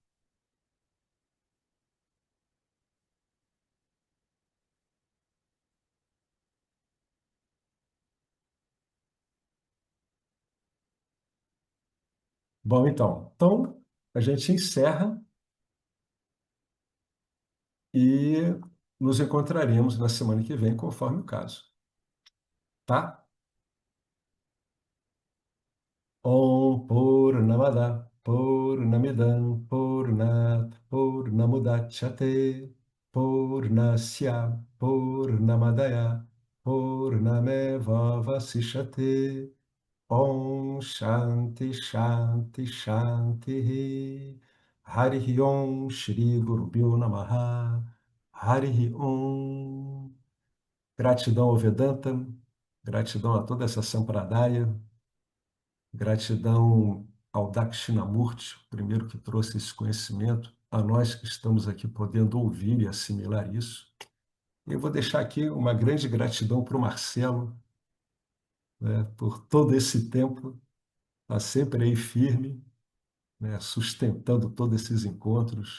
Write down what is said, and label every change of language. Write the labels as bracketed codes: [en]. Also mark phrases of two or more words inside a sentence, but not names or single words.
[pt] Bom, então a gente encerra e nos encontraremos na semana que vem, conforme o caso, tá? [sa] ॐ पूर्णमद पूर्णमिदम् पूर्णात् पूर्णमुदच्यते पूर्णस्य पूर्णमादाय पूर्णमेव वसिष्यते. ॐ शान्ति शान्ति शान्ति. हरिः ॐ श्री गुरु प्यो नमः. हरिः ॐ. [pt] Gratidão ao Vedanta, gratidão a toda essa Sampradaya, gratidão ao Dakshinamurti, o primeiro que trouxe esse conhecimento, a nós que estamos aqui podendo ouvir e assimilar isso. Eu vou deixar aqui uma grande gratidão para o Marcelo, né, por todo esse tempo, está sempre aí firme, né, sustentando todos esses encontros.